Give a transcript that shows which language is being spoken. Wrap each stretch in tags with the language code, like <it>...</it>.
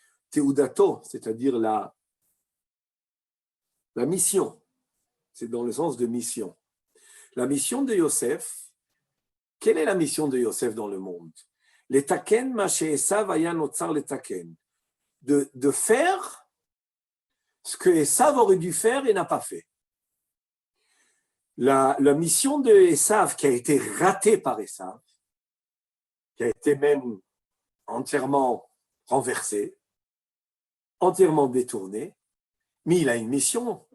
<fr>תעודתו, c'est-à-dire la mission, c'est dans le sens de mission. La mission de Yosef, quelle est la mission de Yosef dans le monde?</fr> <he>לתקן מה שעשיו היה נוצר לתקן.</he> <fr>De faire ce que Esav aurait dû faire et n'a pas fait. La mission de Esav qui a été ratée par Esav, qui a été même entièrement renversée, entièrement détournée, mais il a une mission.</fr>